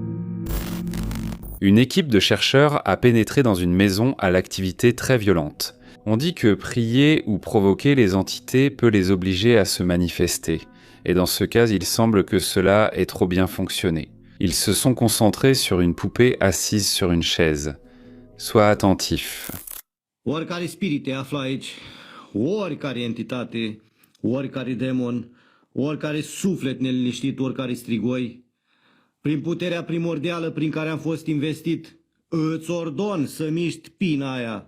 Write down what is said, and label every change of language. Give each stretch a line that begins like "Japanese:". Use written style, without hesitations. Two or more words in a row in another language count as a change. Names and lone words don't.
French: Une équipe de chercheurs a pénétré dans une maison à l'activité très violente. On dit que prier ou provoquer les entités peut les obliger à se manifester, et dans ce cas, il semble que cela ait trop bien fonctionné. Ils se sont concentrés sur une poupée assise sur une chaise. Sois attentif.
Romanian: Oricare spirit te află aici, oricare entitate, oricare demon, oricare suflet neliniștit, oricare strigoi, prin puterea primordială prin care am fost investit, îți ordon să miști pina aia.